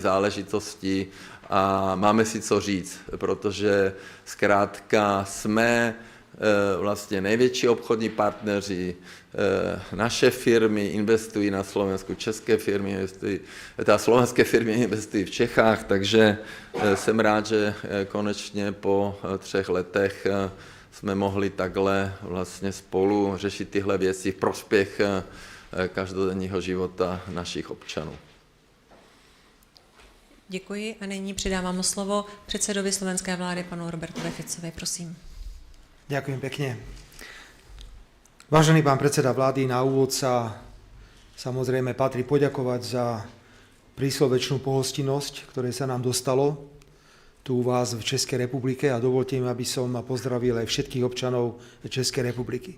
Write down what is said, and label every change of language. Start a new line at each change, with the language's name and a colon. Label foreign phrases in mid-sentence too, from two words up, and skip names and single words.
Czech: záležitosti a máme si co říct, protože zkrátka jsme vlastně největší obchodní partneři, naše firmy investují na Slovensku, české firmy investují, slovenské firmy investují v Čechách, takže jsem rád, že konečně po 3 letech jsme mohli takhle vlastně spolu řešit tyhle věci v prospěch každodenního života našich občanů. Děkuji a nyní předávám slovo předsedovi slovenské vlády panu Robertovi Ficovi, prosím.
Slovak: Ďakujem pekne. Vážený pán predseda vlády, na úvod sa samozrejme patrí poďakovať za príslovečnú pohostinnosť, ktoré sa nám dostalo tu u vás v Českej republike a dovolte mi, aby som pozdravil aj všetkých občanov Českej republiky.